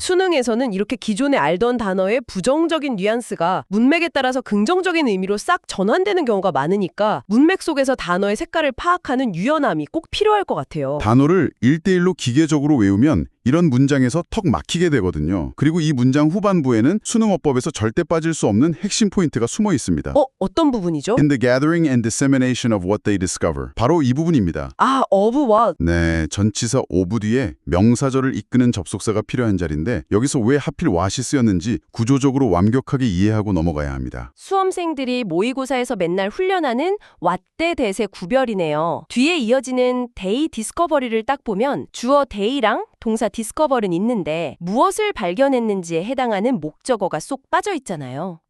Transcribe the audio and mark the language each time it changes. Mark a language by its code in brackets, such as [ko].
[ko] 수능에서는 이렇게 기존에 알던 단어의 부정적인 뉘앙스가 문맥에 따라서 긍정적인 의미로 싹 전환되는 경우가 많으니까 문맥 속에서 단어의 색깔을 파악하는 유연함이 꼭 필요할 것 같아요. 단어를 1대1로 기계적으로 외우면 이런 문장에서 턱 막히게 되거든요. 그리고 이 문장 후반부에는 수능어법에서 절대 빠질 수 없는 핵심 포인트가 숨어 있습니다. 어떤 부분이죠? [en] In the gathering and dissemination of what they discover. [ko] 바로 이 부분입니다. [en] of what? [ko] 네, 전치사 of 뒤에 명사절을 이끄는 접속사가 필요한 자리인데 여기서 왜 하필 what이 쓰였는지 구조적으로 완벽하게 이해하고 넘어가야 합니다. 수험생들이 모의고사에서 맨날 훈련하는 왓대 대세 구별이네요. 뒤에 이어지는 데이 디스커버리를 딱 보면 주어 데이랑 동사 디스커버는 있는데 무엇을 발견했는지에 해당하는 목적어가 쏙 빠져 있잖아요.